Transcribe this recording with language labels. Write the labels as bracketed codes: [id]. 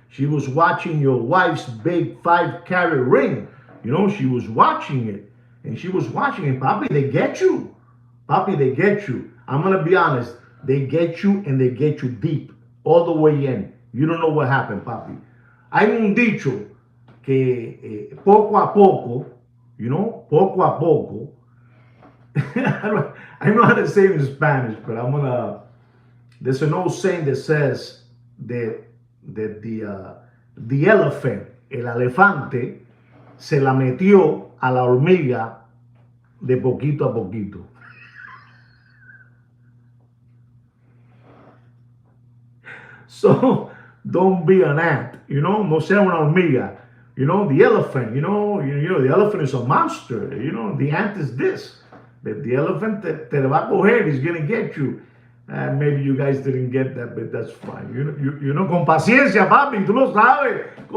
[en] She was watching your wife's big 5-carat ring. She was watching it, and she was watching it. Papi, they get you. Papi, they get you. I'm gonna be honest. They get you, and they get you deep, all the way in. You don't know what happened, papi. [es] Hay un dicho que poco a poco, poco a poco. [en] I know how to say it in Spanish, but there's an old saying that says that the elephant, [es] el elefante, se la metió a la hormiga de poquito a poquito. [en] So don't be an ant, [es] no sea una hormiga. [en] The elephant, the elephant is a monster. The ant is this. The elephant [es] te va a coger, [en] he's gonna get you. Maybe you guys didn't get that, but that's fine. [es] Con paciencia, papi, tú lo sabes.